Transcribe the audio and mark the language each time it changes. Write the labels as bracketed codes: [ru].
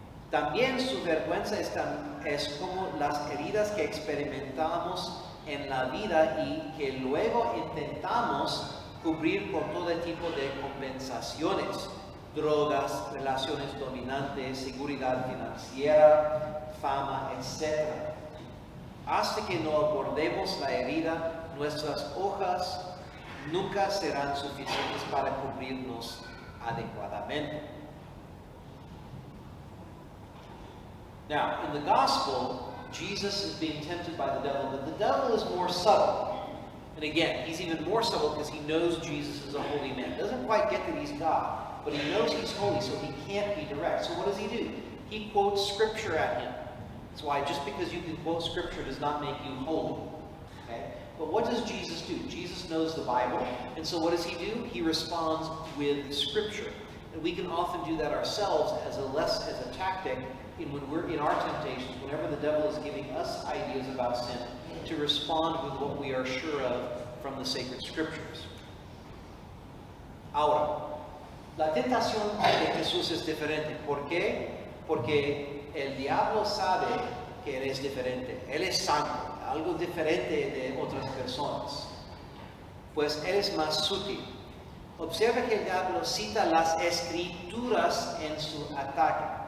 [es] También su vergüenza es como las heridas que experimentamos en la vida y que luego intentamos cubrir con todo tipo de compensaciones, drogas, relaciones dominantes, seguridad financiera, fama, etc. Hasta que no abordemos la herida, nuestras hojas nunca serán suficientes para cubrirnos adecuadamente. [en] Now, in the gospel, Jesus is being tempted by the devil, but the devil is more subtle. And again, he's even more subtle because he knows Jesus is a holy man. Doesn't quite get that he's God, but he knows he's holy, so he can't be direct. So what does he do? He quotes scripture at him. That's why just because you can quote scripture does not make you holy. Okay? But what does Jesus do? Jesus knows the Bible, and so what does he do? He responds with scripture. And we can often do that ourselves as a tactic when we're in our temptations, whenever the devil is giving us ideas about sin, to respond with what we are sure of from the sacred scriptures. [es] Ahora, la tentación de Jesús es diferente. ¿Por qué? Porque el diablo sabe que él es diferente. Él es santo, algo diferente de otras personas. Pues él es más sutil. Observa que el diablo cita las escrituras en su ataque.